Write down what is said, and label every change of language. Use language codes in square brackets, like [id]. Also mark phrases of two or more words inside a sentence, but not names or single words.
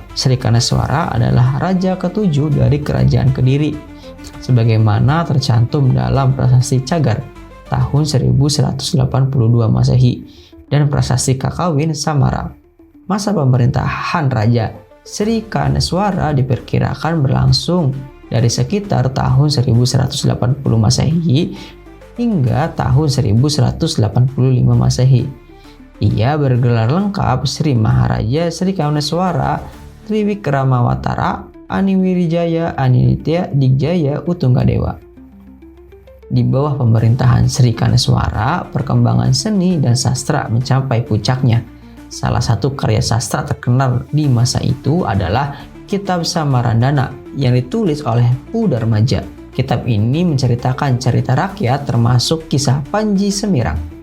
[id] Sri Kanaswara adalah raja ketujuh dari kerajaan Kediri, sebagaimana tercantum dalam prasasti Cagar tahun 1182 Masehi dan prasasti Kakawin Samara. Masa pemerintahan Raja Sri Kanaswara diperkirakan berlangsung dari sekitar tahun 1180 Masehi hingga tahun 1185 Masehi. Ia bergelar lengkap Sri Maharaja Sri Kanaswara Triwikramawatara Aniwirijaya Aninitya Digjaya Utunggadewa. Di bawah pemerintahan Sri Kanaswara, perkembangan seni dan sastra mencapai puncaknya. Salah satu karya sastra terkenal di masa itu adalah Kitab Samarandana yang ditulis oleh Pudarmaja. Kitab ini menceritakan cerita rakyat termasuk kisah Panji Semirang.